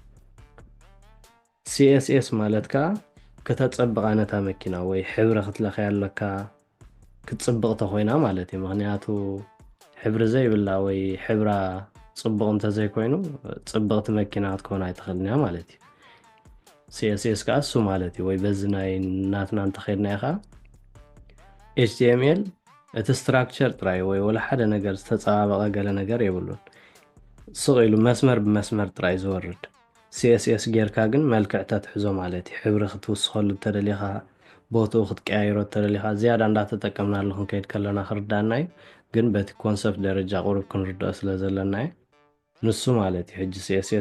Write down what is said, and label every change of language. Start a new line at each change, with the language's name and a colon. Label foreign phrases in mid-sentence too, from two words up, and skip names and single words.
Tigrinya: CSS ማለት ከዓ ከተፀብቃ ነታ መኪና ወይ ሕብሪ ክትለኸያ ኣለካ ክትፅብቕ ተኾይና ማለት እዩ ምክንያቱ ሕብሪ ዘይብላ ወይ ሕብራ ፅቡቕ እንተዘይኮይኑ ፅብቕቲ መኪና ክትኮን ኣይትኽእልን እያ ማለት እዩ CSS كأس مالتي ወይ በዝናይ ናትና እንተኸድና ይኻ HTML እቲ ስትራክቸር ጥራይ ወይ ወላ ሓደ ነገር ዝተጸባበቐ ገለ ነገር የብሉን ስቕ መስመር ብመስመር ጥራይ ዝወርድ CSS ጌርካ ግን መልክዕ ተትሕዞ ማለት እዩ ሕብሪ ክትውስኸሉ ተደሊኻ ቦታኡ ክትቀያይሮ ተደሊኻ ዝያዳ እንዳተጠቀምና ኣለኹ ከይድ ከለና ክርዳእና እዩ ግን በቲ ኮንሰፕት ደረጃ ቁርብ ክንርዳእ ስለ ዘለና እዩ ንሱ ማለት እዩ ሕጂ CSS